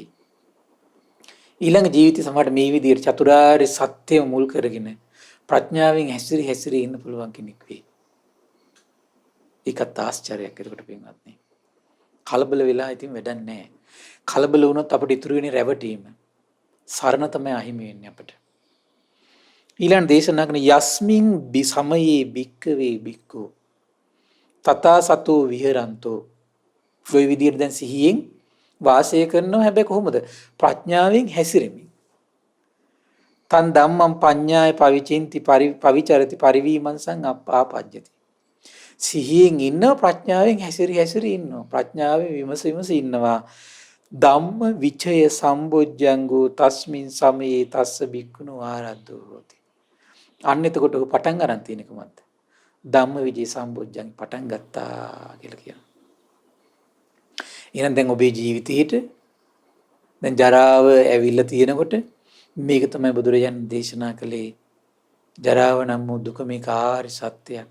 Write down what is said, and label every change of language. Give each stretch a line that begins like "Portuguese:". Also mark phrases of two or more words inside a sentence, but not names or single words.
Sinhala: ඊළඟ ජීවිතේ සමහරට මේ විදිහට චතුරාර්ය සත්‍යය මුල් කරගෙන ප්‍රඥාවෙන් හැසිරී ඉන්න පුළුවන් කෙනෙක් වෙයි. ඒකත් ආශ්චර්යයක් ඒකට පින්වත්නි. කලබල වෙලා ඉතින් වැඩක් නැහැ. කලබල වුණොත් අපිට ඉතුරු වෙන්නේ රැවටීම. සරණ තමයි අහිමි වෙන්නේ අපිට. ඊළඟ දේශනා කරන
Pali: යස්මින් බි සමයේ බික්කවේ බික්කෝ තථා සතෝ විහෙරන්තෝ.
Sinhala: ඔය විදිහට දැන් සිහියෙන් වාසය කරනවා. හැබැයි කොහොමද? ප්‍රඥාවෙන් හැසිරෙමින්.
Pali: තන් ධම්මං පඤ්ඤාය පවිචින්ති පවිචරති පරිවීමං සංආපජ්ජති.
Sinhala: සිහියෙන් ඉන්නවා ප්‍රඥාවෙන් හැසිරී ඉන්නවා. ප්‍රඥාවෙන් විමස ඉන්නවා.
Pali: ධම්ම විචය සම්බොජ්ජංගෝ තස්මින් සමයේ තස්ස බික්කුණෝ ආරද්ධෝ හෝති.
Sinhala: අන්න එතකොට ඔහු පටන් ගන්න තියෙන එකමත් ධම්මවිජය සම්බොජ්ජංගේ පටන් ගත්තා කියලා කියනවා. එහෙනම් දැන් ඔබේ ජීවිතේට දැන් ජරාව ඇවිල්ලා තියෙනකොට මේක තමයි බුදුරජාණන් දේශනා කළේ ජරාව නම් වූ දුක මේක ආරි සත්‍යයක්.